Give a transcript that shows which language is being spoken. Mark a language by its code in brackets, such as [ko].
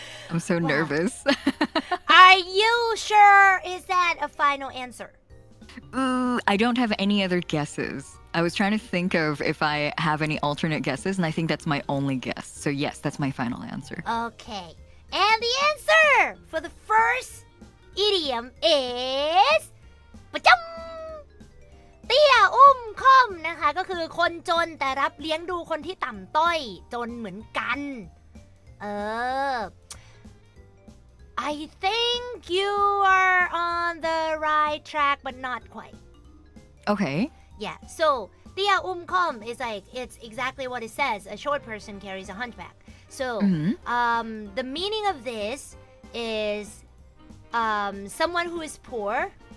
[en] I'm so nervous. Are you sure? Is that a final answer? I don't have any other guesses. I was trying to think of if I have any alternate guesses, and I think that's my only guess. So yes, that's my final answer. Okay. And the answer for the first idiom is [th] ประจำเตี้ยอุ้มค่อมนะคะก็คือคนจนแต่รับเลี้ยงดูคนที่ต่ำต้อยจนเหมือนกัน [en] I think you are on the right track but not quite. Okay. Yeah, so Tia Kom is like, it's exactly what it says. A short person carries a hunchback. So, the meaning of this is someone who is poor,